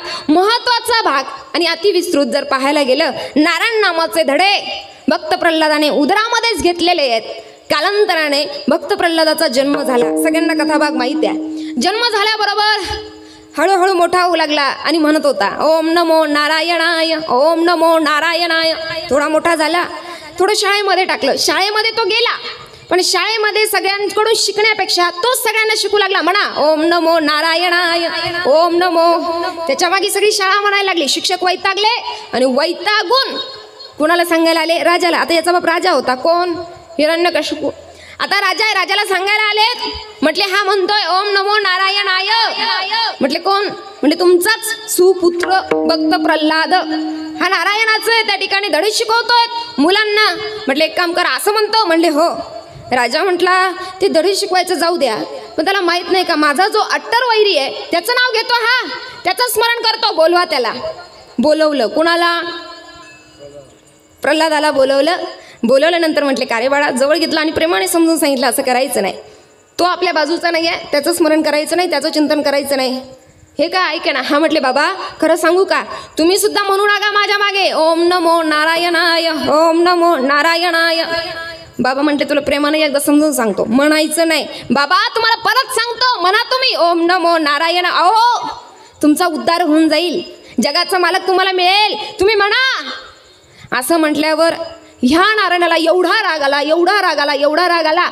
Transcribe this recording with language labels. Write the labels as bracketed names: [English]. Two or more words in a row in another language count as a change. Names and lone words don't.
[Marathi] महत्त्वाचा भाग आणि अतिविस्तृत जर पाहायला गेलं, नारायण नामाचे धडे भक्त प्रल्हादाने उदरामध्येच घेतलेले आहेत. कालांतराने भक्त प्रल्हादाचा जन्म झाला. सगळ्यांना कथाभाग माहिती आहे. जन्म झाल्याबरोबर हळूहळू मोठा होऊ लागला आणि म्हणत होता [Sanskrit] ओम नमो नारायणाय, ओम नमो नारायणाय. [Marathi] थोडा मोठा झाला, थोडं शाळेमध्ये टाकलं. शाळेमध्ये तो गेला, पण शाळेमध्ये सगळ्यांकडून शिकण्यापेक्षा तो सगळ्यांना शिकू लागला. [Sanskrit] म्हणा ओम नमो नारायणाय, ओम नमो. [Marathi] त्याच्या मागे सगळी शाळा म्हणायला लागली. शिक्षक वैतागले आणि वैतागून कोणाला सांगायला आले? राजाला. आता याचा बाप राजा होता. कोण? हिरण्यकश्यपू. आता राजा आहे, राजाला सांगायला आलेत. म्हटले हा म्हणतोय [Sanskrit] ओम नमो नारायणाय. [Marathi] म्हटले कोण? म्हणजे तुमचाच सुपुत्र भक्त प्रल्हाद. हा नारायणाचं आहे, त्या ठिकाणी धडे शिकवतोय मुलांना. म्हटले एक काम करा, असं म्हणतो. म्हणले हो. राजा म्हटला ते धडे शिकवायचं जाऊ द्या, पण त्याला माहित नाही का माझा जो अट्टर वैरी आहे त्याचं नाव घेतो, हा त्याचं स्मरण करतो. बोलवा त्याला. बोलवलं. कुणाला? प्रल्हादाला बोलवलं. बोलवल्यानंतर म्हटले का रे बाळा, जवळ घेतलं आणि प्रेमाने समजून सांगितलं असं करायचं नाही. तो आपल्या बाजूचा नाही आहे, त्याचं स्मरण करायचं नाही, त्याचं चिंतन करायचं नाही. हे काय ऐके ना. हा म्हटले बाबा खरं सांगू का, तुम्ही सुद्धा म्हणू नका माझ्या मागे [Sanskrit] ओम नमो नारायणाय, ओम नमो नारायणाय. [Marathi] बाबा म्हटले तुला प्रेमाने एकदा समजून सांगतो, म्हणायचं नाही. बाबा तुम्हाला परत सांगतो, म्हणा तुम्ही [Sanskrit] ओम नमो नारायण. [Marathi] अहो तुमचा उद्धार होऊन जाईल, जगाचा मालक तुम्हाला मिळेल, तुम्ही म्हणा. असं म्हटल्यावर ह्या नारायणाला एवढा राग आला, एवढा राग आला, एवढा राग आला.